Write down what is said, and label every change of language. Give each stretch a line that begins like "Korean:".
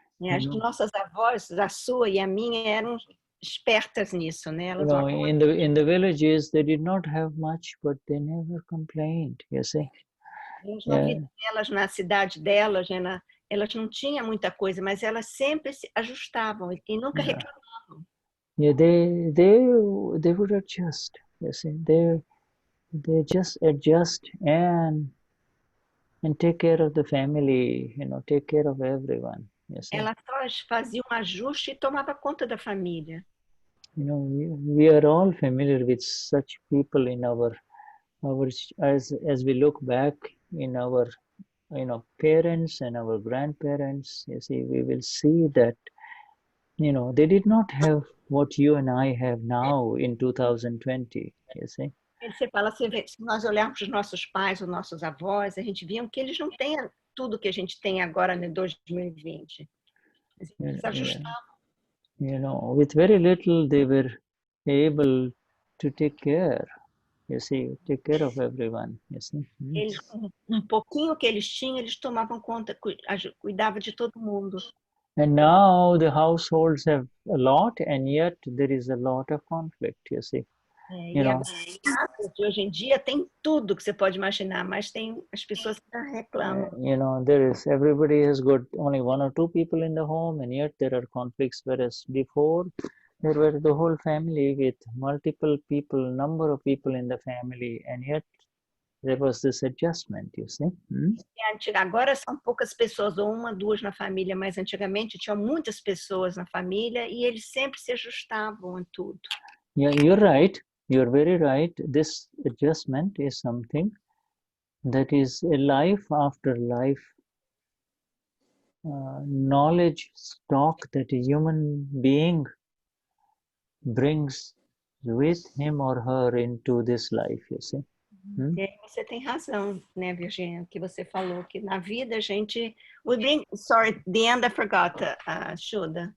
Portuguese: As nossas avós, a sua e a minha, eram espertas nisso, né? Elas
English: in the villages, they did not have much, but they never complained, you see.
Portuguese: Na vida delas, na cidade delas, elas não tinham muita coisa, mas elas sempre se ajustavam e nunca reclamavam.
English: Yeah, they would adjust, you see. They just adjust and take care of the family, take care of everyone. Yes,
Portuguese: elas só faziam um ajuste e tomava conta da família.
English: We are all familiar with such people in our as we look back in our parents and our grandparents. You see, we will see that they did not have what you and I have now in 2020. You see,
Portuguese: Você fala assim, se nós olharmos os nossos pais, os nossos avós, a gente via que eles não têm tudo que a gente tem agora em 2020. Eles ajustavam.
English: You know, with very little they were able to take care. You see, take care of everyone. You see.
Portuguese: Eles, com pouquinho que eles tinham, eles tomavam conta, cuidavam de todo mundo.
English: And now the households have a lot, and yet there is a lot of conflict. You see.
Portuguese: E agora, de hoje em dia tem tudo que você pode imaginar, mas tem as pessoas que reclamam.
English: You know, everybody has got only one or two people in the home, and yet there are conflicts. Whereas before, there were the whole family with multiple people, number of people in the family, and yet there was this adjustment. You see.
Portuguese: Agora são poucas pessoas, ou uma, duas na família, mas antigamente tinha muitas pessoas na família e eles sempre se ajustavam em tudo.
English: Yeah, you're right. You're very right. This adjustment is something that is a life after life knowledge stock that a human being brings with him or her into this life, you see.
Portuguese: E aí você tem razão, né, Virginia, que você falou que na vida a gente
English: sorry, the end I forgot,
Portuguese: Shuddha.